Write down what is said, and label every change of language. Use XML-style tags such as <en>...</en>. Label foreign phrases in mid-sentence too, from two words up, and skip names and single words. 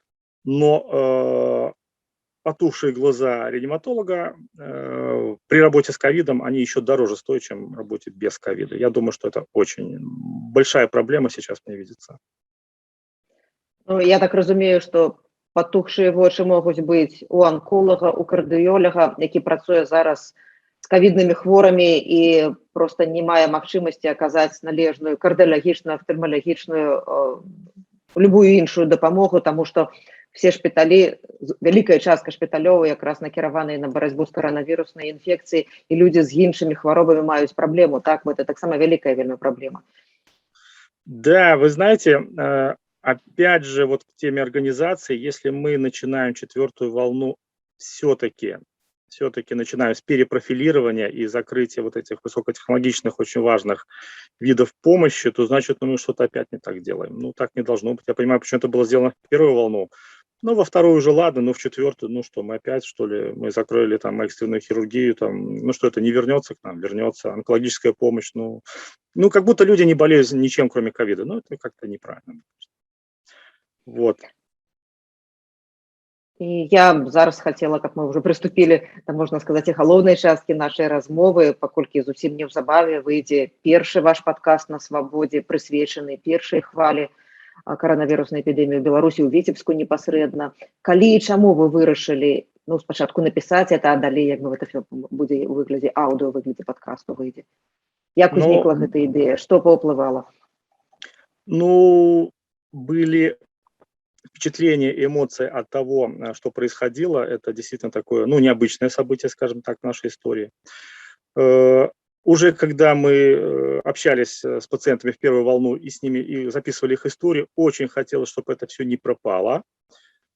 <ru>Но потухшие глаза реаниматолога при работе с ковидом, они еще дороже стоят, чем работе без ковида. Я думаю, что это очень большая проблема сейчас мне видится.</ru> <be>Ну, я так разумею, что потухшие вочы могуць быць у анколага, у кардыёлага, які працуе зараз з ковіднымі хворымі і просто не мае магчымасці аказаць належную кардыялагічную, афтальмалагічную, любую іншую дапамогу, таму што все шпіталі, вялікая частка шпіталёў якраз накіраваныя на барацьбу з каранавіруснай інфекцыяй, і людзі з іншымі хваробамі маюць праблему, так, это таксама вялікая вельмі праблема.</be> <ru>Да, вы знаете, опять же, вот к теме организации, если мы начинаем 4-ю волну все-таки начинаем с перепрофилирования и закрытия вот этих высокотехнологичных, очень важных видов помощи, то значит, мы что-то опять не так делаем. Ну, так не должно быть. Я понимаю, почему это было сделано в 1-ю волну. Ну, во 2-ю уже ладно, но в 4-ю, ну что, мы опять, что ли, мы закрыли там экстренную хирургию, там, ну что, это не вернется к нам, вернется онкологическая помощь, ну как будто люди не болеют ничем, кроме ковида. Ну, это как-то неправильно. Вот.</ru> <be>І я зараз хацела, каб мы ўжо прыступілі да, можна сказаць, і галоўнай часткі нашай размовы, паколькі зусім неўзабаве выйдзе першы ваш падкаст на свабодзе, прысвечаны першай хвалі каранавіруснай эпідэміі ў Беларусі, ў Віцебску непасрэдна. Калі і чаму вы вырашылі, ну, спачатку напісаць это, а далей, як бы гэта все будзе ў выглядзе аўдыо, ў выглядзе падкасту выйдзе? Як узнікла гэта ідэя? Што паўплывала?</be> <ru>Ну, были впечатления и эмоции от того, что происходило. Это действительно такое, ну, необычное событие, скажем так, в нашей истории. Уже когда мы общались с пациентами в 1-ю волну и с ними и записывали их историю, очень хотелось, чтобы это все не пропало.</ru>